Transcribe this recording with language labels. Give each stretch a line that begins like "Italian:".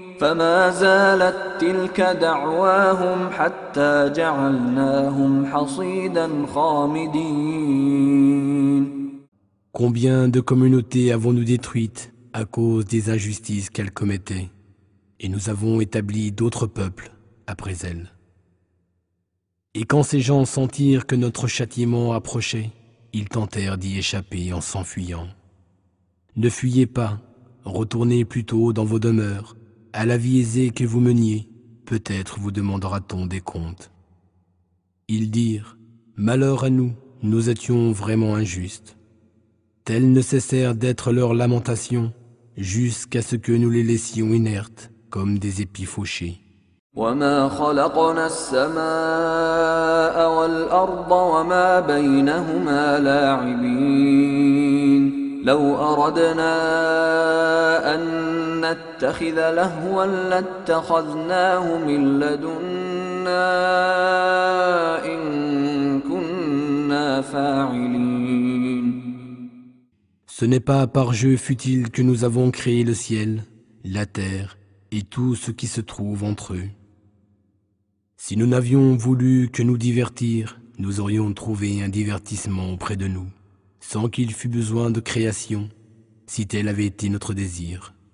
Arabic: فما زالت تلك دعواهم حتى جعلناهم حصيدا خامدين.
French: Combien de communautés avons-nous détruites à cause des injustices qu'elles commettaient, et nous avons établi d'autres peuples après elles. Et quand ces gens sentirent que notre châtiment approchait, ils tentèrent d'y échapper en s'enfuyant. Ne fuyez pas, retournez plutôt dans vos demeures, à la vie aisée que vous meniez, peut-être vous demandera-t-on des comptes. Ils dirent, malheur à nous, nous étions vraiment injustes. Telles ne cessèrent d'être leurs lamentations, jusqu'à ce que nous les laissions inertes, comme des épis fauchés.
Arabic: وما خلقنا السماء والأرض وما بينهما لاعبين لو أردنا أن نتخذ لهوا لاتخذناه من لدنا إن كنا فاعلين.
French: Ce n'est pas par jeu futile que nous avons créé le ciel, la terre et tout ce qui se trouve entre eux. Si nous n'avions voulu que nous divertir, nous aurions trouvé un divertissement auprès de nous, sans qu'il fût besoin de création, si tel avait été notre désir.